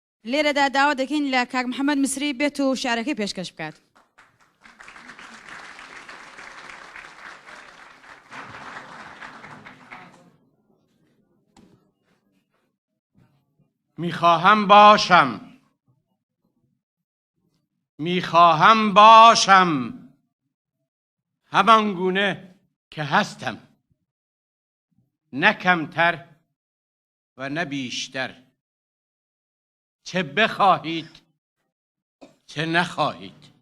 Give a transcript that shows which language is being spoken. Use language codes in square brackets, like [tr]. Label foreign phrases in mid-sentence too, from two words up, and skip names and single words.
[ckb] لێرەدا داوا دەکەین لە کاک محەممەد مسری بێت و شارەکەی پێشکەش بکات. [fa] میخواهم باشم همان گونه که هستم، نه کمتر و نه بیشتر، چه بخواهید چه نخواهید.